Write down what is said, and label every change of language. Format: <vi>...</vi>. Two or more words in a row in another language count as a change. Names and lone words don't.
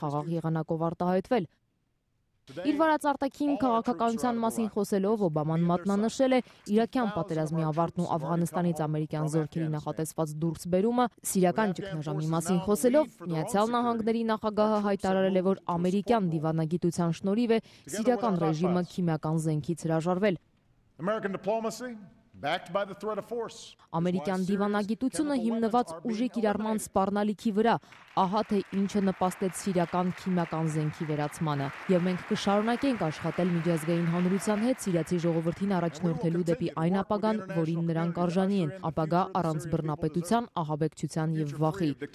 <hy>խաղաղ եղանակով արտահայտվել։ Իր վարած արտաքին քաղաքականության մասին խոսելով Օբաման մատնանշել է իրաքյան պատերազմի ավարտն ու Աֆղանստանից ամերիկյան զորքերի նախատեսված դուրսբերումը, սիրիական ճգնաժամի մասին խոսելով Միացյալ Նահանգների նախագահը հայտարարել է, որ ամերիկյան դիվանագիտության շնորհիվ է սիրիական ռեժիմը քիմիական զենքից հրաժարվել։</hy> <en>backed by the threat of force.</en> <hy>Ամերիկյան դիվանագիտությունը հիմնված ուժի կիրառման սպառնալիքի վրա, ահա թե ինչը նպաստեց սիրիական քիմիական զենքի վերացմանը, եւ մենք կշարունակենք աշխատել միջազգային հանրության հետ սիրիացի ժողովրդին առաջնորդելու դեպի այն ապագան, որին նրանք արժանի են, ապագա առանց բռնապետության, ահաբեկչության եւ վախի։</hy>